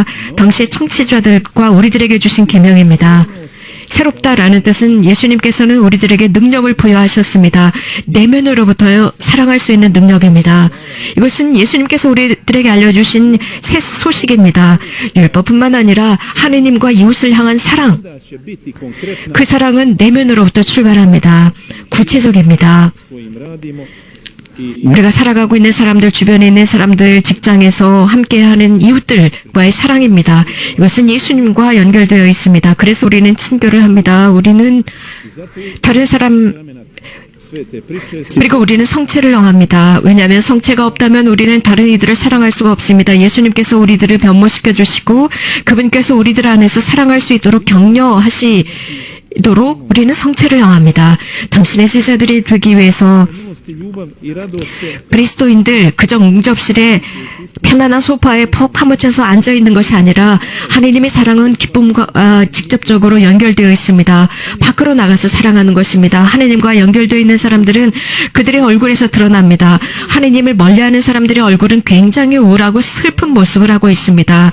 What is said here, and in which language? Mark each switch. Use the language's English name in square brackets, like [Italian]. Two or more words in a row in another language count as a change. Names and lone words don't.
[Korean] 당시의 청취자들과 우리들에게 주신 계명입니다. 새롭다라는 뜻은 예수님께서는 우리들에게 능력을 부여하셨습니다. 내면으로부터 사랑할 수 있는 능력입니다. 이것은 예수님께서 우리들에게 알려주신 새 소식입니다. 율법뿐만 아니라 하느님과 이웃을 향한 사랑, [Croatian] će biti konkretna [Korean] 그 사랑은 내면으로부터 출발합니다. 구체적입니다. [Croatian] kojim radimo i [Korean] 우리가 살아가고 있는 사람들, 주변에 있는 사람들, 직장에서 함께하는 이웃들과의 사랑입니다. 이것은 예수님과 연결되어 있습니다. 그래서 우리는 친교를 합니다. 우리는 다른 사람 [Croatian] sve te priče [Korean] 그리고 우리는 성체를 영합니다. 왜냐하면 성체가 없다면 우리는 다른 이들을 사랑할 수가 없습니다. 예수님께서 우리들을 변모시켜 주시고 그분께서 우리들 안에서 사랑할 수 있도록 격려하시도록 우리는 성체를 영합니다. 당신의 제자들이 되기 위해서 [Croatian] milosti, ljubav i radost se [Korean] 그리스도인들 그저 응접실에 편안한 소파에 푹 파묻혀서 앉아 있는 것이 아니라 하느님의 사랑은 기쁨과 직접적으로 연결되어 있습니다. 밖으로 나가서 사랑하는 것입니다. 하느님과 연결되어 있는 사람들은 그들의 얼굴에서 드러납니다. 하느님을 멀리하는 사람들의 얼굴은 굉장히 우울하고 슬픈 모습을 하고 있습니다.